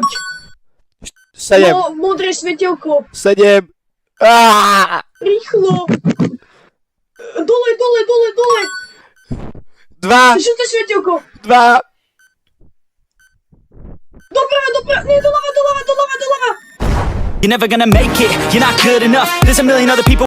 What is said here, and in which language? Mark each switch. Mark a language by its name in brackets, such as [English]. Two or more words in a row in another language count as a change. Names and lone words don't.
[Slovak] 7. No, modré svetielko. 7. Rýchlo. Dole. 2. Žlté svetielko. 2. Doprava. Nie, doľava. [English] You're never gonna make it, you're not good enough. There's a million other people